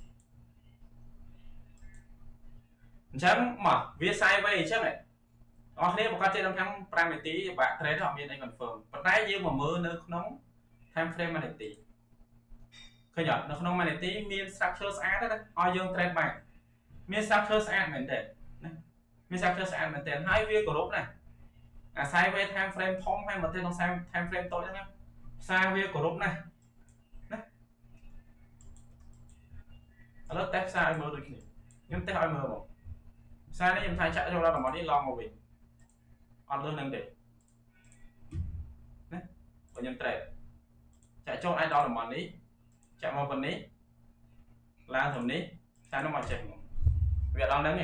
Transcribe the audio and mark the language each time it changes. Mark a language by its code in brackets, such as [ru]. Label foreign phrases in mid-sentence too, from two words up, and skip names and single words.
[km] អញ្ចឹងមកវា sideways អញ្ចឹងអស់គ្នាប្រកាសចេញក្នុង5នាទីបាក់ trade អត់មានអី confirm ប៉ុន្តែយើងមកមើលនៅក្នុង [en] time frame [km] 1នាទីឃើញអត់នៅក្នុង1នាទីមាន structure ស្អាតទេឲ្យយើង trade បានមាន structure ស្អាតមែនទេណាមាន structure ស្អាតមែនទេហើយវាគោរពណាអា [en] sideways time frame [km] ធំហើយមកទៅក្នុង [en] time frame [km] តូចហ្នឹងផ្សារវាគោរពណាស់ណា ឥឡូវតេស្តផ្សារឲ្យមើលដូចគ្នាខ្ញុំតេស្តឲ្យមើលមកផ្សារនេះខ្ញុំថាចាក់ចូលដល់តំបន់នេះឡងមកវិញអត់លើនឹងទេណាបើខ្ញុំ trade ចាក់ចូលឲ្យដល់តំបន់នេះចាក់មកប៉ុណ្នេះឡើងត្រឹមនេះតែនោះមកចេះមកវាដល់ហ្នឹងឯង